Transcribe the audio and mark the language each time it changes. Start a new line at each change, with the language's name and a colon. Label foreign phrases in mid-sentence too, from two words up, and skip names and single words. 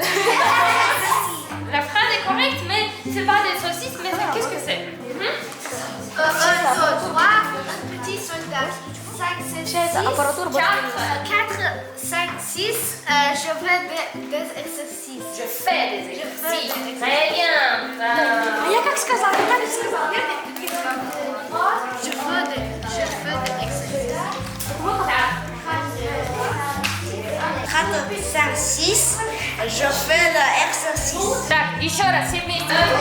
French: La phrase est correcte, mais c'est pas des saucisses, mais qu'est-ce que c'est? 1, 2, 3, petits soldats. 5, 6, 4, 5, 6. Je fais des exercices. Je fais des exercices. Très bien.
Russian: Я как сказала,
French: Je fais des exercices. 4, 5, 6. Je fais l'exercice.
Russian: Так, еще раз, все вместе.